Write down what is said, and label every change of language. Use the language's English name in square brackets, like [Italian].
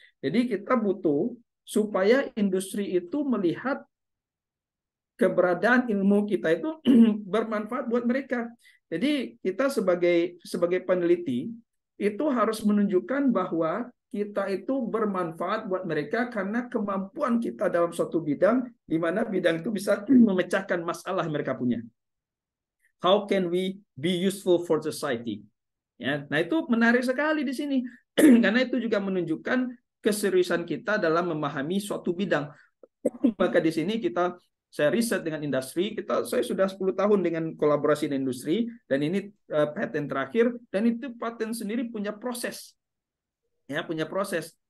[Indonesian] Jadi kita butuh supaya industri itu melihat keberadaan ilmu kita itu bermanfaat buat mereka. Jadi kita sebagai peneliti itu harus menunjukkan bahwa kita itu bermanfaat buat mereka karena kemampuan kita dalam suatu bidang, di mana bidang itu bisa memecahkan masalah yang mereka punya. [English] How can we be useful for society? [Indonesian] Ya, nah itu menarik sekali di sini karena itu juga menunjukkan keseriusan kita dalam memahami suatu bidang. Maka di sini saya riset dengan industri, saya sudah 10 tahun dengan kolaborasi dengan industri, dan ini paten terakhir, dan itu paten sendiri punya proses. Ya, punya proses.